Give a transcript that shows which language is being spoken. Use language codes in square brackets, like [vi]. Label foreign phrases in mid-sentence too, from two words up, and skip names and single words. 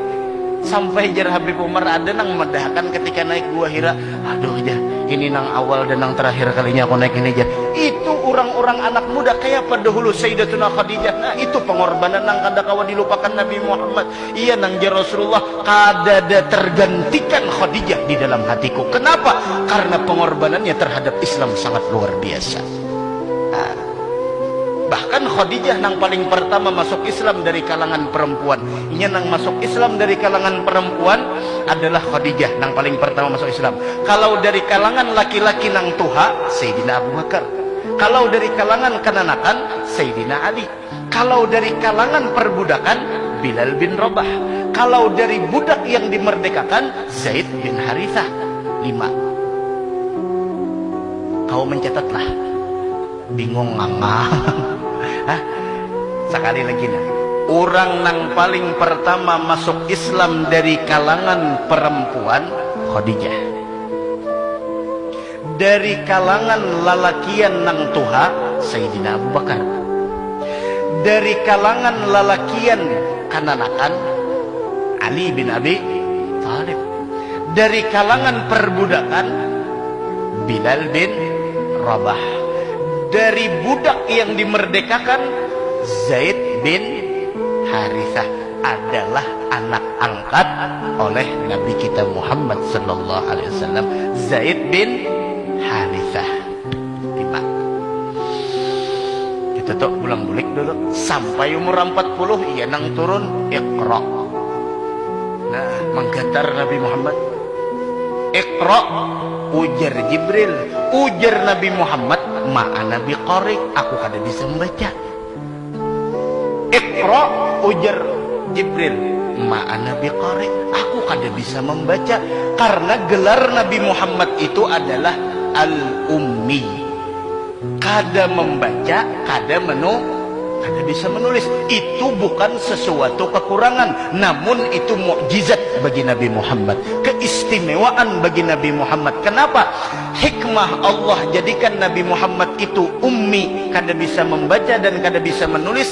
[bjn] Sampai jar Habib Umar ada nang medahkan ketika naik Gua Hira, aduh jar ini nang awal dan nang terakhir kalinya aku naik ini jar. Itu orang-orang anak muda kayak pendahulu Sayyidatuna Khadijah. Nah itu pengorbanan nang kada kawa dilupakan Nabi Muhammad. Iya nang jar Rasulullah kada ada tergantikan Khadijah di dalam hatiku. Kenapa? [id] Karena pengorbanannya terhadap Islam sangat luar biasa. [bjn] Bahkan Khadijah nang paling pertama masuk Islam dari kalangan perempuan. Inya nang masuk Islam dari kalangan perempuan adalah Khadijah nang paling pertama masuk Islam. Kalau dari kalangan laki-laki nang tuha, Sayyidina Abu Bakar. Kalau dari kalangan kananakan, Sayyidina Ali. Kalau dari kalangan perbudakan, Bilal bin Rabah. [id] Kalau dari budak yang dimerdekakan, Zaid bin Harithah. [bjn] 5. Kau mencatatlah. Bingung nganga. Hah? Sekali lagi nah. Orang nang paling pertama masuk Islam dari kalangan perempuan, Khadijah. Dari kalangan lalakian nang tuha, Sayyidina Abu Bakar. Dari kalangan lalakian kananakan, Ali bin Abi Thalib. Dari kalangan perbudakan, Bilal bin Rabah. [id] Dari budak yang dimerdekakan, Zaid bin Harithah adalah anak angkat oleh Nabi kita Muhammad [ar] sallallahu alaihi wasallam, [id] Zaid bin Harithah. 5. [bjn] Kita tuh bulang-bulik dulu sampai umur 40 iya nang turun Iqra. Nah, menggantar Nabi Muhammad. Iqra ujar Jibril, ujar Nabi Muhammad, [ar] ma ana biqari, [bjn] aku kada bisa membaca. Iqra, ujar Jibril, [ar] ma ana biqari, [bjn] aku kada bisa membaca. Karena gelar Nabi Muhammad itu adalah al-ummi, kada membaca, kada bisa menulis. [id] Itu bukan sesuatu kekurangan, namun itu mukjizat bagi Nabi Muhammad, keistimewaan bagi Nabi Muhammad. Kenapa? [bjn] Hikmah Allah jadikan Nabi Muhammad itu ummi, kada bisa membaca dan kada bisa menulis.